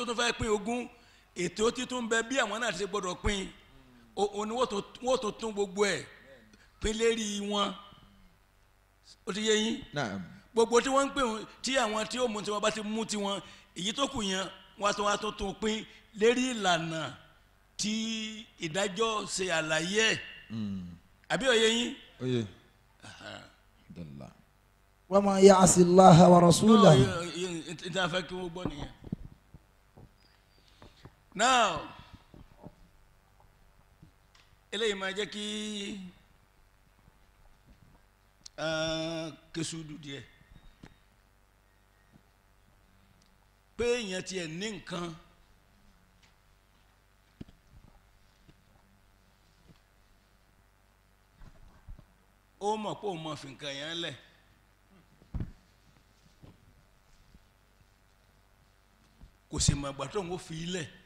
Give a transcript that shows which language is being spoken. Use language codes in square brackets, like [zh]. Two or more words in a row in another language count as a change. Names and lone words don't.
[yo] tún fẹ́ pín ogún ètò títún bẹ bí àwọn náà ti gbọdọ̀ pín òní wọ́n tó tún gbogbo ẹ̀ pín lérí wọn ó ti yé yín gbogbo tí wọ́n ń pè wọ́n tí àwọn tí ó mú tiwọn bá ti mú tiwọn èyí tó kù yẹn wọ́n á tún pín lérí ìlànà tí ìdájọ́ ṣe àlàyé ẹ̀ àbí òye yín. oye. [ar] وما يعص الله ورسوله. [yo] ìta fẹ́ kí wọ́n gbọ́ nìyẹn. now eléyìí máa jẹ́ kí kesudu díẹ̀ pé èèyàn tiẹ̀ ní nǹkan ó mọ̀ pé òun mọ̀ fi nǹkan yẹn lẹ̀ kò sì mọ̀ ìgbà tó ń fi lẹ̀